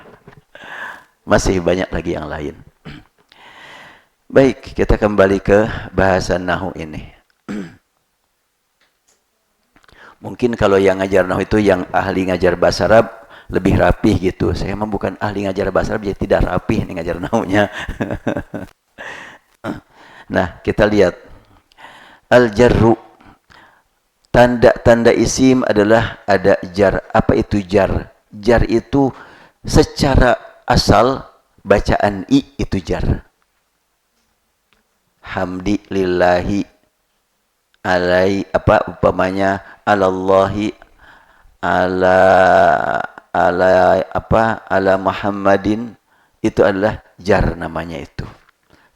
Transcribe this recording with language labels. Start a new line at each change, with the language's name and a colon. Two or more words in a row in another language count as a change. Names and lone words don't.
Indonesian: Masih banyak lagi yang lain. Baik, kita kembali ke bahasa nahu ini. Mungkin kalau yang ngajar nahu itu yang ahli ngajar bahasa Arab lebih rapih gitu. Saya memang bukan ahli ngajar bahasa Arab, jadi tidak rapih nih ngajar nahunya. Nah, kita lihat al-jarru. Tanda-tanda isim adalah ada jar. Apa itu jar? Jar itu secara asal bacaan i itu jar.
Arabic: حمد لله علي
Indonesian: apa upamanya
Arabic: على الله على على apa على محمد,
Indonesian: itu adalah jar namanya itu.